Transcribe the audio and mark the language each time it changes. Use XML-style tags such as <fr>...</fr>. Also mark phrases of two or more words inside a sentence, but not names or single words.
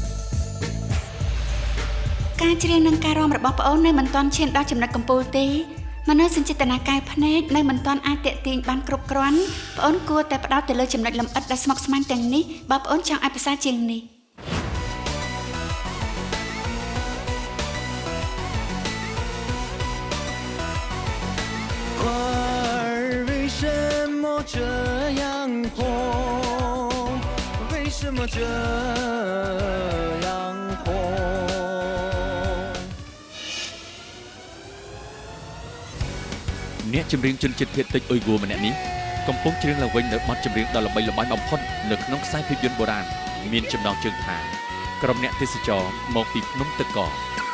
<km>ការច្រៀងនិងការរាំរបស់ប្អូននៅមិនទាន់ឈានដល់ចំណុចកំពូលទេ មនុស្សសញ្ចេតនាកាយភ្នែកនៅមិនទាន់អាចតាក់ទាញបានគ្រប់គ្រាន់ប្អូនគួរតែផ្ដោតទៅលើចំណុចលម្អិតដែលស្មុគស្មាញទាំងនេះបើប្អូនចង់ឲ្យប្រសើរជាងនេះ</km> <zh>花儿为什么这样红？为什么这样红？</zh> <km>អ្នកចម្រៀងជនជាតិភាគតិចអ៊ុយហ្គូម្នាក់នេះកំពុងច្រៀងឡើងវិញនៅបទចម្រៀងដ៏ល្បីល្បាញបំផុតនៅក្នុងខ្សែភាពយន្តបុរាណមានចំណងជើងថាក្រុមអ្នកទេសចរមកពីភ្នំទឹកកក</km>